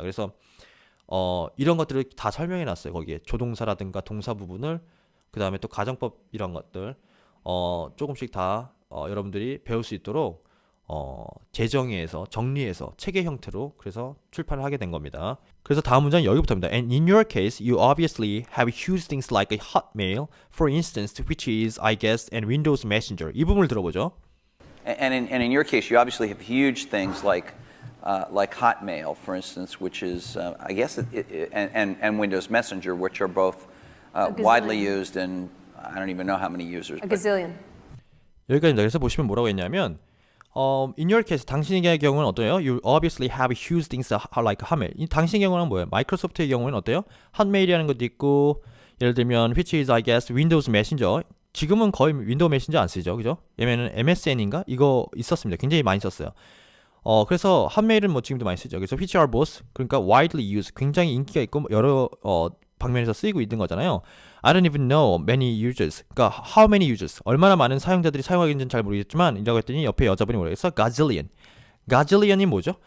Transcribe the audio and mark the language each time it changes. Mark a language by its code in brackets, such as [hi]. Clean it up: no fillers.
[ko] 그래서 이런 것들을 다 설명해 놨어요. 거기에 조동사라든가 동사 부분을, 그 다음에 또 가정법 이런 것들 조금씩 다 여러분들이 배울 수 있도록 재정의해서 정리해서 책의 형태로 그래서 출판을 하게 된 겁니다. 그래서 다음 문장은 여기부터입니다. [en] And in your case, you obviously have used things like a Hotmail, for instance, which is, I guess, and Windows Messenger. [ko] 이 부분을 들어보죠. [en] And in your case, you obviously have huge things like like Hotmail, for instance, which is, I guess, and Windows Messenger, which are both widely used, and I don't even know how many users. A gazillion. [ko] 여기까지입니다. 그래서 보시면 뭐라고 했냐면 [en] in your case, [ko] 당신의 경우는 어때요? [en] You obviously have used things like Hotmail. [ko] 이 당신의 경우는 뭐예요? 마이크로소프트의 경우는 어때요? 핫메일이라는 것도 있고 예를 들면 [en] which is I guess Windows Messenger. [ko] 지금은 거의 윈도우 메신저 안 쓰죠. 그죠? 왜냐면 MSN인가? 이거 있었습니다. 굉장히 많이 썼어요. 그래서 핫메일은 뭐 지금도 많이 쓰죠. 그래서 [en] which are both [ko] 그러니까 [en] widely used [ko] 굉장히 인기가 있고 여러 방면에서 쓰이고 있는 거잖아요. [en] I don't even know many users. [ko] 그러니까 [en] how many users? [ko] 얼마나 많은 사용자들이 사용하고 있는지는 잘 모르겠지만 이라고 했더니 옆에 여자분이 뭐라고 했어? gazillion. gazillion이 뭐죠?